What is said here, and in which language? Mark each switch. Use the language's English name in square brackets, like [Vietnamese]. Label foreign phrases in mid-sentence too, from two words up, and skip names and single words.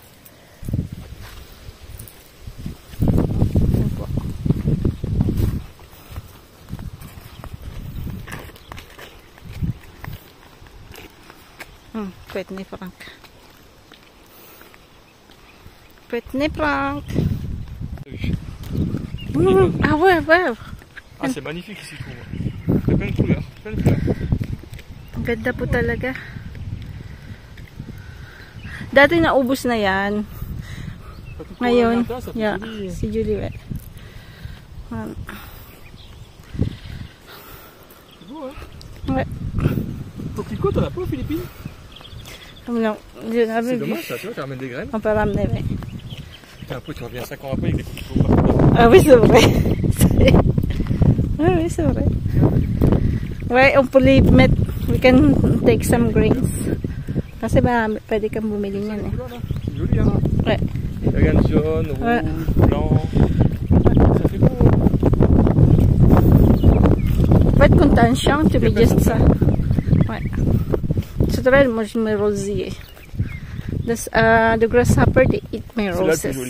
[French] Petne Frank. Petne Frank. Ah ouais, ouais. Ah, c'est magnifique ici, je trouve. Il y a plein de couleurs, plein de fleurs. [Filipino] Ang ganda po talaga. Dati naubos na yan. Ngayon, yeah, si Julie. [French] C'est beau, hein? Ouais. Coquelicot, t'en as pas aux Philippines? Non, c'est dommage, ça, tu vois, tu ramènes des graines. On peut ramener, oui. Putain, après, tu reviens 5 ans après avec des coquelicots partout. Ah oui, c'est vrai. Oui, c'est vrai. Ouais, on peut les mettre, [English] we can take some grains. [Filipino] Kasi marami, pwede kang bumili niyan eh. [French] C'est joli, hein? Ouais. Les graines jaunes, rouges, ouais. blancs. Ça fait beau. En fait, contention, tu mets juste ça. Ouais. C'est vrai, moi je mets rosier. [English] The grasshopper, they eat my roses. [French] C'est là le plus joli.